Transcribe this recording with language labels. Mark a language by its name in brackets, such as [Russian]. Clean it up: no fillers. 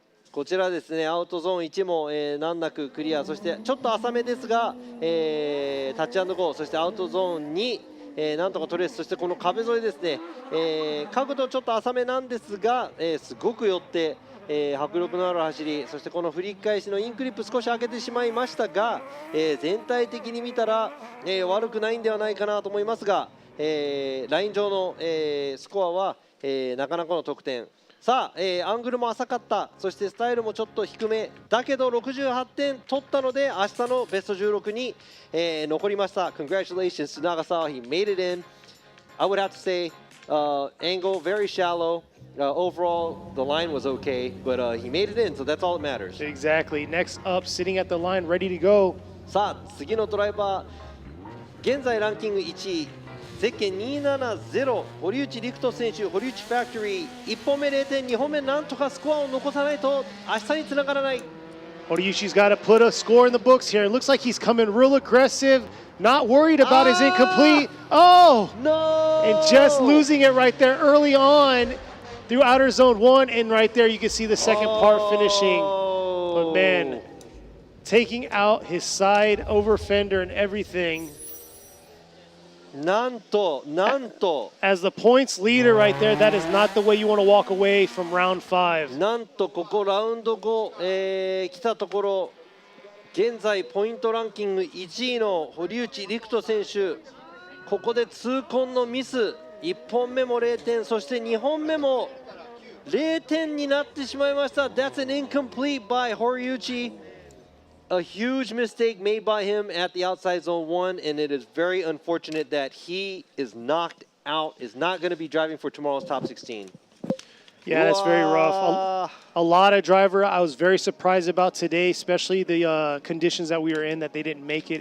[Japanese] こちらですね、アウトゾーン1も、難なくクリア、そしてちょっと浅めですが、タッチ&ゴー、そしてアウトゾーン2、なんとかトレース、そしてこの壁沿いですね、角度ちょっと浅めなんですが、すごく寄って、迫力のある走り、そしてこの振り返しのインクリップ少し開けてしまいましたが、全体的に見たら、悪くないんではないかなと思いますが、ライン上の、スコアは、なかなかの得点。さあ、アングルも浅かった、そしてスタイルもちょっと低めだけど68点取ったので明日のベスト16に、残りました。 [English] Congratulations to Nagasawa, he made it in. I would have to say angle very shallow. Overall the line was okay, but he made it in, so that's all that matters. Exactly. Next up, sitting at the line, ready to go. [Japanese] さあ、次のドライバー、現在ランキング1位、ゼッケン270、堀内陸斗選手、堀内ファクトリー、1本目0点、2本目なんとかスコアを残さないと明日につながらない。 [English] Horiuchi's got to put a score in the books here. It looks like he's coming real aggressive, not worried about his incomplete. Oh! No! And just losing it right there early on through outer zone 1. And right there you can see the second part finishing. But man, taking out his side over fender and everything. [Japanese] なんと [English] As the points leader right there, that is not the way you want to walk away from round 5. [Japanese] なんとここラウンド5、来たところ、現在ポイントランキング1位の堀内陸斗選手、ここで痛恨のミス、1本目も0点、そして2本目も0点になってしまいました。 [English] That's an incomplete by Horiuchi.A huge mistake made by him at the outside zone 1, and it is very unfortunate that he is knocked out, is not going to be driving for tomorrow's top 16. Yeah, that's very rough. A lot of driver I was very surprised about today, especially the conditions that we were in, that they didn't make it.